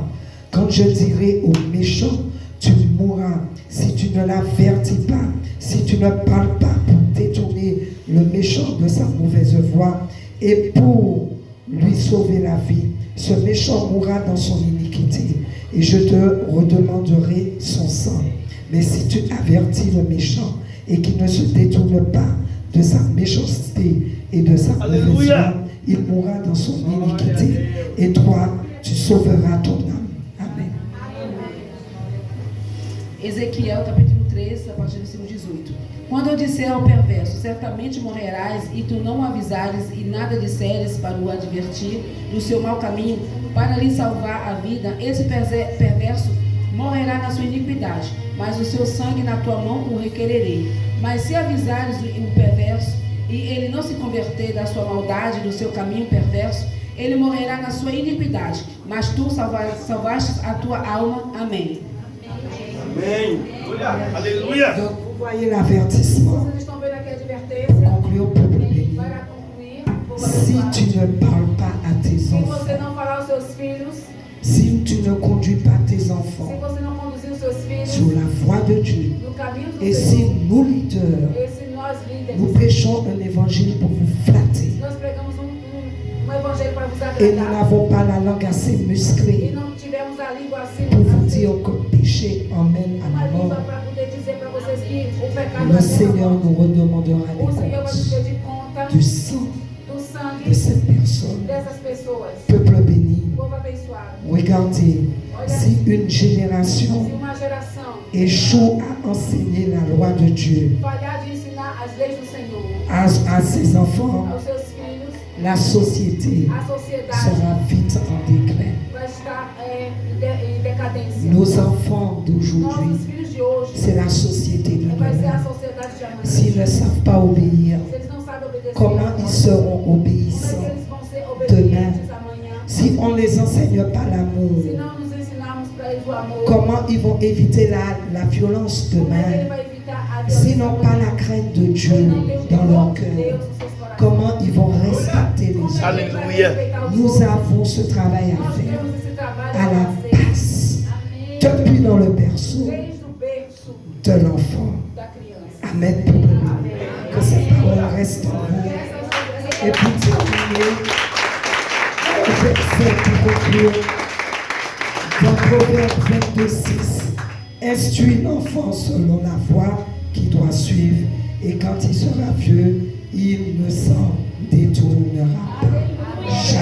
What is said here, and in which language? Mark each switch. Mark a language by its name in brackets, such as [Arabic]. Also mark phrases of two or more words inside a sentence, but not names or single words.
[French] Quand je dirai aux méchants, tu mourras, si tu ne l'avertis pas, si tu ne parles pas pour détourner le méchant de sa mauvaise voie, et pour lui sauver la vie, ce méchant mourra dans son iniquité, et je te redemanderai son sang. Mais si tu avertis le méchant, et qu'il ne se détourne pas de sa méchanceté et de sa mauvaise voie, il mourra dans son iniquité, et toi, tu sauveras ton âme. Amen. [Portuguese] Ezequiel capítulo 3, a partir do versículo 18. Quando eu disser ao perverso, certamente morrerás, e tu não avisares e nada disseres para o advertir do seu mau caminho, para lhe salvar a vida, esse perverso morrerá na sua iniquidade, mas o seu sangue na tua mão o requererei. Mas se avisares o perverso, e ele não se converter da sua maldade, do seu caminho perverso, ele morrerá na sua iniquidade, mas tu salvaste a tua alma. Amém. Amém. Aleluia. [French] Donc, vous voyez l'avertissement. [Portuguese] Vocês estão vendo aqui a advertência? [French] Conclure au peuple béni. [Portuguese] Para concluir, [French] Si tu ne parles pas à tes [Portuguese] se [French] enfants, [Portuguese] você não falar aos seus filhos, [French] si tu ne conduis pas tes [Portuguese] se [French] enfants [Portuguese] você não conduzir os seus [French] sur [Portuguese] filhos [French] la voie de Dieu, [Portuguese] no caminho do [French] et [Portuguese] Senhor, [French] si nous leaders, [Portuguese] e se nós líderes, [French] nous prêchons un évangile pour vous flatter, [Portuguese] nós pregamos um evangelho para vos [French] et nous [Portuguese] agradar, [French] n'avons pas la langue assez [Portuguese] e [French] musclée [Portuguese] não tivermos a língua assim, [French] pour vous dire que le péché emmène à [Portuguese] uma [French] la [Portuguese] língua [French] mort, [Portuguese] para poder dizer para vocês que o pecado [French] le [Portuguese] leva à [French] Seigneur [Portuguese] morte. [French] nous redemandera [Portuguese] O Senhor vai [French] des [Portuguese] pedir [French] comptes [Portuguese] conta [French] du sang [Portuguese] do sangue [French] de cette personne. [Portuguese] dessas pessoas. [French] Peuple béni, [Portuguese] Povo abençoado. [French] regardez, si une [Portuguese] Se [French] génération [Portuguese] uma geração [French] échoue à enseigner la loi de Dieu [Portuguese] falhar de ensinar as leis do Senhor [French] à ses enfants, [Portuguese] aos seus filhos, [French] la société [Portuguese] a sociedade [French] sera vite en déclin. [Portuguese] vai estar em decadência. [French] Nos enfants [Portuguese] Nossos [French] d'aujourd'hui, [Portuguese] filhos de hoje [French] c'est la société de [Portuguese] vai ser a [French] demain. [Portuguese] sociedade de amanhã. [French] S'ils ne savent pas obéir, [Portuguese] Se eles não sabem obedecer, [French] comment ils seront [Portuguese] como é que [French] obéissants? [Portuguese] eles vão ser obedientes amanhã? [French] Si on ne les enseigne pas l'amour, [Portuguese] Se não nos ensinarmos para eles o amor, [French] comment ils vont éviter la violence [Portuguese] como é que ele [French] demain? [Portuguese] vai evitar a [French] S'ils [Portuguese] violência [French] n'ont pas [Portuguese] amanhã? [French] la crainte de [Portuguese] Se [French] Dieu [Portuguese] não tem o [French] dans leur [Portuguese] temor de [French] cœur, [Portuguese] Deus nos seus corações. [French] comment ils vont respecter les [Portuguese] Como [French] autres? [Portuguese] é que ele vai [French] Alléluia. [Portuguese] respeitar os [French] Nous [Portuguese] outros? [French] avons ce travail à [Portuguese] Nós [French] faire [Portuguese] temos esse trabalho [French] à la [Portuguese] a fazer [French] base, [Portuguese] Amém. [French] depuis dans le berceau [Portuguese] Desde o berço [French] de l'enfant. [Portuguese] da criança. [French] Amen. Peuple béni. Que cette parole reste en vous. Et pour terminer, un verset pour conclure. Dans Proverbe 22:6, instruis l'enfant selon la voie qu'il doit suivre, et quand il sera vieux, il ne s'en détournera pas.